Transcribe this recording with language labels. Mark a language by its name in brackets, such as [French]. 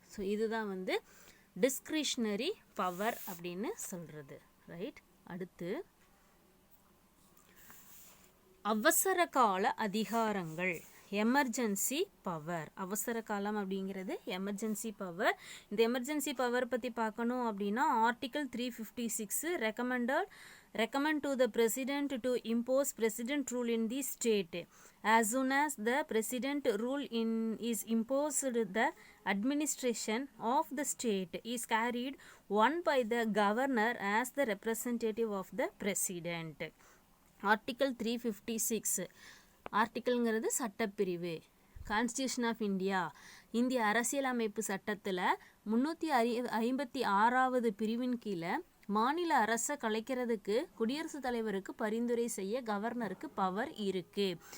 [Tamil] So இதுதான் டிஸ்கிரிஷ்னரி power அப்படின்னு சொல்கிறது. ரைட். அடுத்து அவசர கால அதிகாரங்கள், எமர்ஜென்சி பவர். அவசர காலம் அப்படிங்கிறது எமர்ஜென்சி பவர். இந்த எமர்ஜென்சி பவர் பற்றி பார்க்கணும் அப்படின்னா article [English] 356 recommend to the president to impose president rule in the state. As soon as the president rule is imposed, the administration of the state is carried on by the governor as the representative of the president. [Tamil] Article 356 ஆர்டிக்கல்ங்கிறது சட்டப்பிரிவு. Constitution of இந்திய அரசியலமைப்பு சட்டத்தில் 356வது பிரிவின் கீழே மாநில அரசை கலைக்கிறதுக்கு குடியரசுத் தலைவருக்கு பரிந்துரை செய்ய கவர்னருக்கு பவர் இருக்குது.